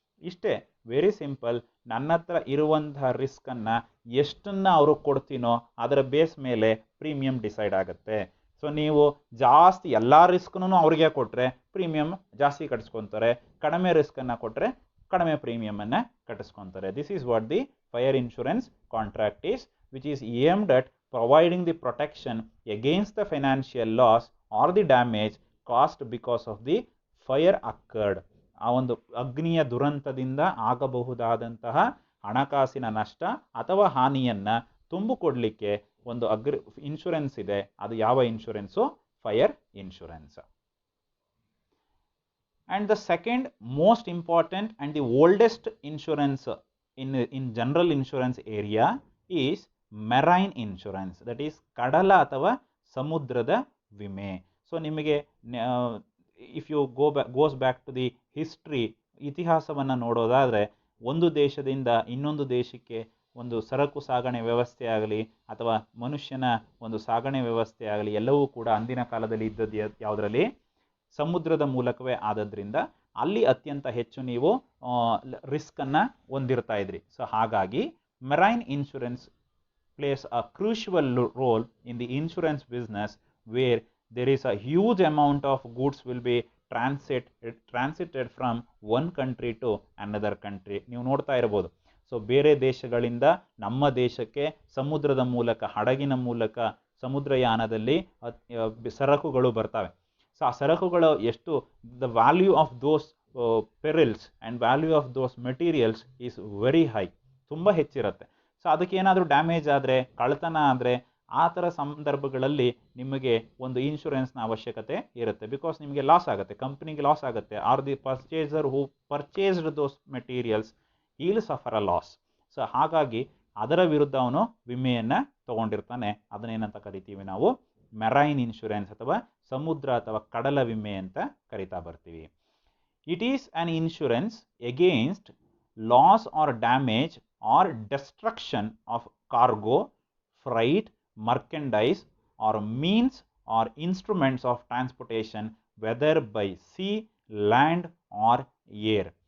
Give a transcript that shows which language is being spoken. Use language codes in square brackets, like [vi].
[kn] ಇಷ್ಟೇ, very simple. ನನ್ನ ಹತ್ರ ಇರುವಂತಹ ರಿಸ್ಕನ್ನು ಎಷ್ಟನ್ನು ಅವರು ಕೊಡ್ತೀನೋ ಅದರ ಬೇಸ್ ಮೇಲೆ ಪ್ರೀಮಿಯಂ ಡಿಸೈಡ್ ಆಗುತ್ತೆ. ಸೊ ನೀವು ಜಾಸ್ತಿ ಎಲ್ಲ ರಿಸ್ಕ್ನೂ ಅವ್ರಿಗೆ ಕೊಟ್ಟರೆ ಪ್ರೀಮಿಯಂ ಜಾಸ್ತಿ ಕಟ್ಟಿಸ್ಕೊತಾರೆ, ಕಡಿಮೆ ರಿಸ್ಕನ್ನು ಕೊಟ್ಟರೆ ಕಡಿಮೆ ಪ್ರೀಮಿಯಮನ್ನು ಕಟ್ಟಿಸ್ಕೊತಾರೆ. [en] This is what the fire insurance contract is, which is aimed at providing the protection against the financial loss or the damage caused because of the fire occurred. [kn] ಆ ಒಂದು ಅಗ್ನಿಯ ದುರಂತದಿಂದ ಆಗಬಹುದಾದಂತಹ ಹಣಕಾಸಿನ ನಷ್ಟ ಅಥವಾ ಹಾನಿಯನ್ನು ತುಂಬಿಕೊಡ್ಲಿಕ್ಕೆ ಒಂದು ಇನ್ಶೂರೆನ್ಸ್ ಇದೆ. ಅದು ಯಾವ insurance? Fire insurance. [en] And the second most important and the oldest insurance in general insurance area is marine insurance, that is [kn] ಕಡಲ ಅಥವಾ ಸಮುದ್ರದ ವಿಮೆ. ಸೊ ನಿಮಗೆ [en] if you goes back to the history, [kn] ಇತಿಹಾಸವನ್ನು ನೋಡೋದಾದರೆ ಒಂದು ದೇಶದಿಂದ ಇನ್ನೊಂದು ದೇಶಕ್ಕೆ ಒಂದು ಸರಕು ಸಾಗಣೆ ವ್ಯವಸ್ಥೆ ಆಗಲಿ ಅಥವಾ ಮನುಷ್ಯನ ಒಂದು ಸಾಗಣೆ ವ್ಯವಸ್ಥೆ ಆಗಲಿ ಎಲ್ಲವೂ ಕೂಡ ಅಂದಿನ ಕಾಲದಲ್ಲಿ ಇದ್ದದ್ದು ಯಾವುದರಲ್ಲಿ? ಸಮುದ್ರದ ಮೂಲಕವೇ ಆದದ್ರಿಂದ ಅಲ್ಲಿ ಅತ್ಯಂತ ಹೆಚ್ಚು ನೀವು ರಿಸ್ಕನ್ನು ಹೊಂದಿರ್ತಾ ಇದ್ರಿ. [en] So ಹಾಗಾಗಿ marine insurance plays a crucial role in the insurance business, where there is a huge amount of goods will be transited from one country to another country. [kn] ನೀವು ನೋಡ್ತಾ ಇರಬಹುದು. ಸೊ ಬೇರೆ ದೇಶಗಳಿಂದ ನಮ್ಮ ದೇಶಕ್ಕೆ ಸಮುದ್ರದ ಮೂಲಕ, ಹಡಗಿನ ಮೂಲಕ, ಸಮುದ್ರಯಾನದಲ್ಲಿ ಸರಕುಗಳು ಬರ್ತವೆ. ಸೊ ಆ ಸರಕುಗಳು ಎಷ್ಟು, [en] the value of those perils and value of those materials is very high, [kn] ತುಂಬ ಹೆಚ್ಚಿರುತ್ತೆ. ಸೊ ಅದಕ್ಕೆ ಏನಾದರೂ ಡ್ಯಾಮೇಜ್ ಆದರೆ, ಕಳ್ಳತನ ಆದರೆ, ಆ ಥರ ಸಂದರ್ಭಗಳಲ್ಲಿ ನಿಮಗೆ ಒಂದು ಇನ್ಶೂರೆನ್ಸ್ನ ಅವಶ್ಯಕತೆ ಇರುತ್ತೆ. [en] because [kn] ನಿಮಗೆ ಲಾಸ್ ಆಗುತ್ತೆ, ಕಂಪ್ನಿಗೆ ಲಾಸ್ ಆಗುತ್ತೆ, [en] Or the purchaser who purchased those materials will suffer a loss. [kn] So ಹಾಗಾಗಿ ಅದರ ವಿರುದ್ಧ ಅವನು ವಿಮೆಯನ್ನು ತಗೊಂಡಿರ್ತಾನೆ. ಅದನ್ನೇನಂತ ಕರಿತೀವಿ ನಾವು? ಮೆರೈನ್ ಇನ್ಶೂರೆನ್ಸ್ ಅಥವಾ ಸಮುದ್ರ ಅಥವಾ ಕಡಲ ವಿಮೆ ಅಂತ ಕರಿತಾ ಬರ್ತೀವಿ. [en] It is an insurance against loss or damage or destruction of cargo, freight, merchandise or means or instruments of transportation, whether by sea, land or air.